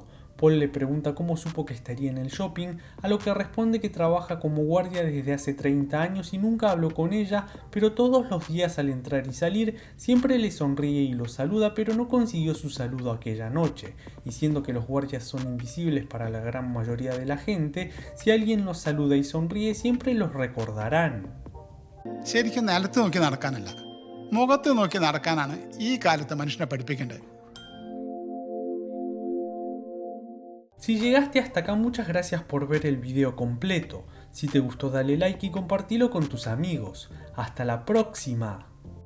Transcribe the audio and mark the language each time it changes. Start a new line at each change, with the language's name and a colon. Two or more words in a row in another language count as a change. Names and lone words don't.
Spanish: Paul le pregunta cómo supo que estaría en el shopping, a lo que responde que trabaja como guardia desde hace 30 años y nunca habló con ella, pero todos los días al entrar y salir siempre le sonríe y lo saluda, pero no consiguió su saludo aquella noche. Y siendo que los guardias son invisibles para la gran mayoría de la gente, si alguien los saluda y sonríe siempre los recordarán.
Malayalam: ശരിക്കും നിലത്ത് നോക്കി നടക്കാനല്ല, മുഖത്ത് നോക്കി നടക്കാനാണ് ഈ കാലത്ത് മനുഷ്യനെ പഠിപ്പിക്കേണ്ടത്.
Spanish: Si llegaste hasta acá, muchas gracias por ver el video completo. Si te gustó dale like y compartilo con tus amigos. Hasta la próxima.